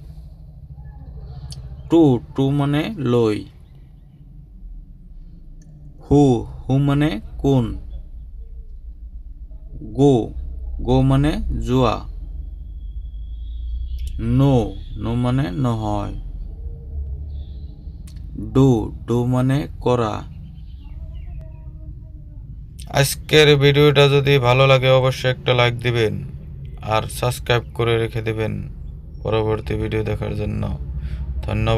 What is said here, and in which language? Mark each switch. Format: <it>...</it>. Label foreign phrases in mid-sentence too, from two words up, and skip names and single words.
<as>টু মানে লৈ। হু মানে কোন। গো মানে যোৱা। নো মানে নহয়। ডু মানে করা।</as> <bn>আজকের ভিডিওটা যদি ভালো লাগে অবশ্যই একটা লাইক দিবেন আর সাবস্ক্রাইব করে রেখে দিবেন পরবর্তী ভিডিও দেখার জন্য।</bn>